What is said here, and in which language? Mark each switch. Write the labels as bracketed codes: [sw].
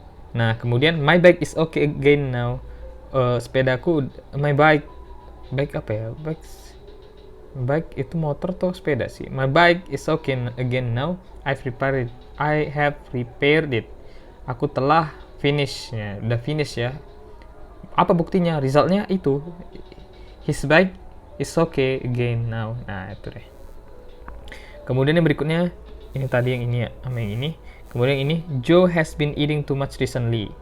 [en] Nah, kemudian my bike is okay again now. [id] Sepedaku, [en] my bike [id] apa ya? Bike itu motor atau sepeda sih? [en] My bike is okay again now. I have repaired it. [id] Aku telah finish ya, udah finish ya. Apa buktinya? Resultnya itu. [en] His bike is okay again now. [id] Nah, itu deh. Kemudian yang berikutnya, ini tadi yang ini ya, sama yang ini. Kemudian ini, [en] Joe has been eating too much recently.